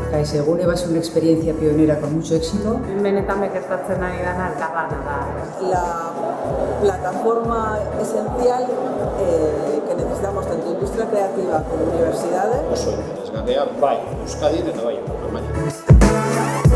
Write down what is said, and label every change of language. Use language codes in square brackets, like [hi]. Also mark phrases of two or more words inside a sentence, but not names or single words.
[es] Segune va a ser una experiencia pionera con mucho éxito. [eu] Benetan gertatzen ari dena elkarlana da. [es] La plataforma esencial que necesitamos tanto industria creativa como universidades. [eu] Oso interesgarria, bai Euskadin eta bai Alemanian.